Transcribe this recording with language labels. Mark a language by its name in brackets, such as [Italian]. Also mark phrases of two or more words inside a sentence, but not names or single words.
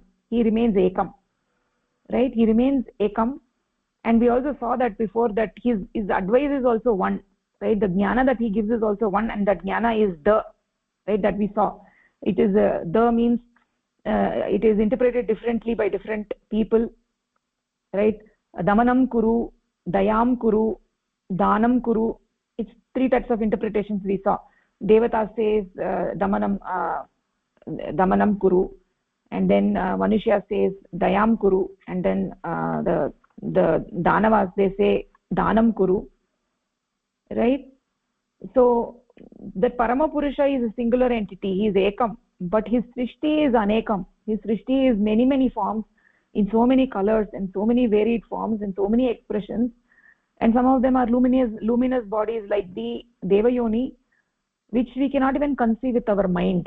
[English] He remains Ekam. Right? He remains Ekam. And we also saw that before, that his advice is also one. Right? The jnana that he gives is also one, and that jnana is the, right, that we saw. It is the means it is interpreted differently by different people. Right? [Sanskrit] दमनं कुरु, दयां कुरु, दानं कुरु. [English] It's 3 types of interpretations we saw. Devata says [Sanskrit] दमनं कुरु, [English] and then Manushya says [Sanskrit] दयां कुरु, [English] and then the Danavas, they say [Sanskrit] दानं कुरु. [English] Right? So that Paramapurusha is a singular entity. He is Ekam, but his Srishti is Anekam. His Srishti is many forms, in so many colors and so many varied forms and so many expressions, and some of them are luminous bodies like the Devayoni, which we cannot even conceive with our mind.